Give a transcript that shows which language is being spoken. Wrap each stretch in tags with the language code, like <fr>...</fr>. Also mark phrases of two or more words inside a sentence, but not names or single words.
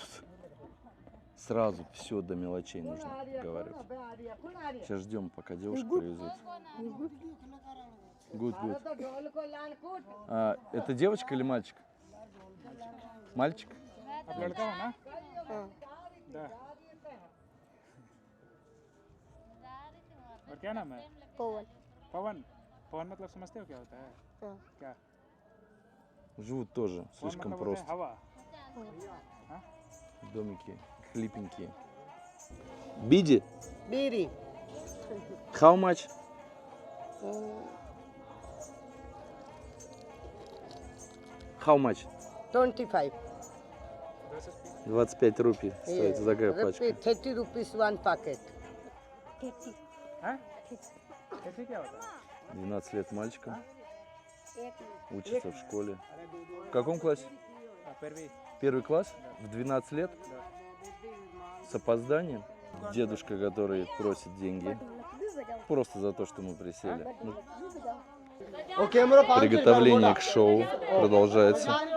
<ru>Сразу все до мелочей нужно договаривать. Сейчас ждем, пока девушку привезут. Good. Это девочка или мальчик? Мальчик? Да.</ru> <hi>और क्या नाम है? पवन। पवन। पवन मतलब समझते हो क्या होता है? क्या?</hi> <ru>Живут тоже</ru> <hi>पवन</hi> <ru>слишком</ru> <hi>मतलब होता है</hi> <ru>просто.</ru> <hi>हवा।</hi> <ru>Домики хлипенькие. Биди? Biri.</ru> <en>How much? How much? 25.</en> <ru>25 рупий стоит за такая пачка.</ru> <en>30 rupees one packet.</en> <hi>हाँ? कैसे क्या होता है?</hi> <ru>12 лет мальчиком. Учится в школе. В каком классе? Первый. Первый класс? В 12 лет? С опозданием? Дедушка, который просит деньги. Просто за то, что мы присели. Ну, приготовление к шоу продолжается.</ru>